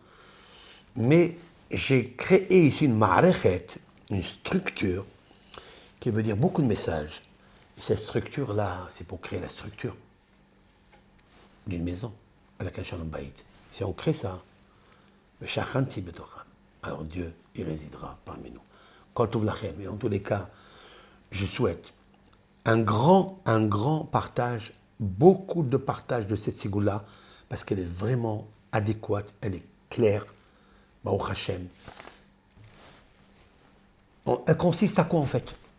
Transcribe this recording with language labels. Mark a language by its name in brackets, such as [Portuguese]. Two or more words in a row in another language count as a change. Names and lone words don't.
[French] Mais j'ai créé ici une ma'arechet, une structure, qui veut dire beaucoup de messages. Et cette structure-là, c'est pour créer la structure d'une maison, avec un [Hebrew] שלום בית. [French] Si on crée ça, alors Dieu, il résidera parmi nous. [Hebrew] כל טוב לכם. [French] Et en tous les cas, je souhaite un grand partage, beaucoup de partage de cette sigoula, parce qu'elle est vraiment adéquate, elle est claire. [Hebrew] ברוך השם. [French] Elle consiste à quoi en fait?